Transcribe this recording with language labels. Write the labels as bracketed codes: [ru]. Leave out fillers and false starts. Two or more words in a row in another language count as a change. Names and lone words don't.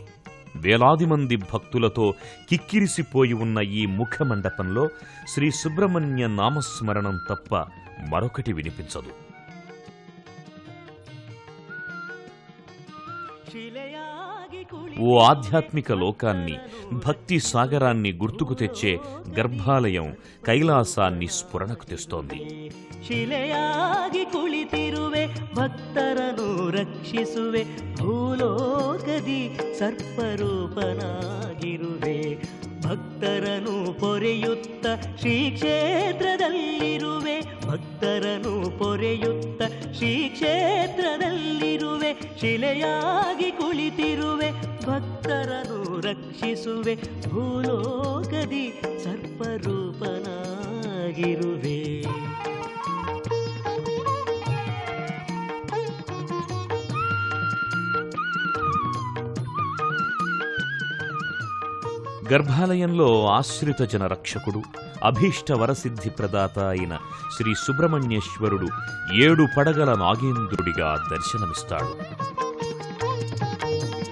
[te] వేలాది మంది భక్తులతో కిక్కిరిసిపోయి ఉన్న ఈ ముఖమండపంలో శ్రీ సుబ్రహ్మణ్య నామస్మరణం తప్ప మరొకటి వినిపించదు. ఓ ఆధ్యాత్మిక లోకాన్ని, భక్తి సాగరాన్ని గుర్తుకు తెచ్చే గర్భాలయం కైలాసాన్ని స్ఫురణకు తెస్తోంది. [kn] ಶಿಲೆಯಾಗಿ ಕುಳಿತಿರುವೆ ಭಕ್ತರನ್ನು ರಕ್ಷಿಸುವೆ ಭೂಲೋಕದಿ ಸರ್ಪರೂಪನಾಗಿರುವೆ ಭಕ್ತರನ್ನು ಪೊರೆಯುತ್ತ ಶ್ರೀ ಕ್ಷೇತ್ರದಲ್ಲಿರುವೆ ಭಕ್ತರನ್ನು ಪೊರೆಯುತ್ತ ಶ್ರೀ ಕ್ಷೇತ್ರದಲ್ಲಿರುವೆ ಶಿಲೆಯಾಗಿ ಕುಳಿತಿರುವೆ ಭಕ್ತರನ್ನು ರಕ್ಷಿಸುವೆ ಭೂಲೋಕದಿ ಸರ್ಪರೂಪನಾಗಿರುವೆ. [te] గర్భాలయంలో ఆశ్రిత జన రక్షకుడు, అభీష్ట వరసిద్ధి ప్రదాత అయిన శ్రీ సుబ్రహ్మణ్యేశ్వరుడు 7 పడగల నాగేంద్రుడిగా దర్శనమిస్తాడు.